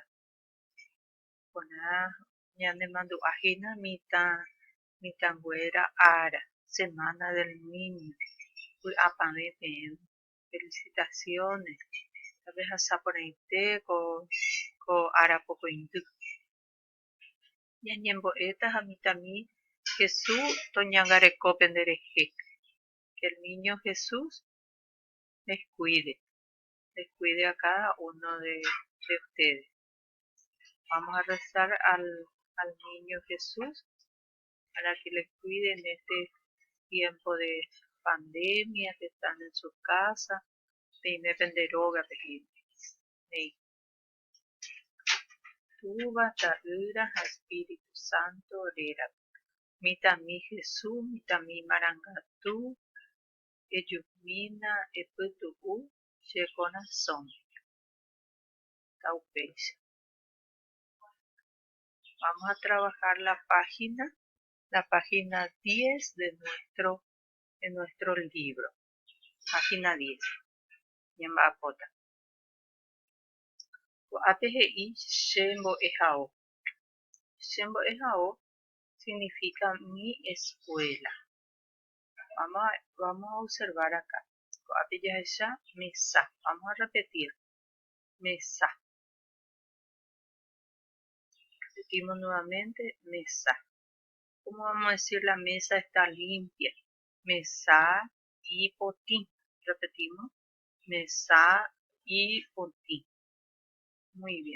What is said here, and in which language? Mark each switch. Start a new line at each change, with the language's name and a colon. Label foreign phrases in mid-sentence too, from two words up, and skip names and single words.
Guarani: Porã ñanemandu'áhína mitãnguéra ára, Semana del Niño. Vy'apavẽ peẽ. Felicitaciones. Tapehasaporãite ko arapokõindy. Ñañembo'éta ha mitãmi Jesús toñangareko penderehe.
Spanish: Que el niño Jesús les cuide a cada uno de ustedes. Vamos a rezar al niño Jesús para que les cuide en este tiempo de pandemia, que están en su casa.
Guarani: Peime penderoga pejine. Tuva ta'ýra ha Espíritu Santo réra. Mitãmi Jesús, mitãmi marangatu, ejumína epytu'u che corazón. Taupéicha.
Spanish: Vamos a trabajar la página 10 de nuestro libro. Página 10.
Guarani: Ñamba'apóta. Ko'ápe he'i chembo'ehao.
Spanish: Chembo'ehao significa mi escuela. Vamos a observar acá.
Guarani: Ko'ápe jahecha mesa.
Spanish: Vamos a repetir. Mesa. Repetimos nuevamente. Mesa. ¿Cómo vamos a decir la mesa está limpia? Mesa y potín. Repetimos. Mesa y potín. Muy bien.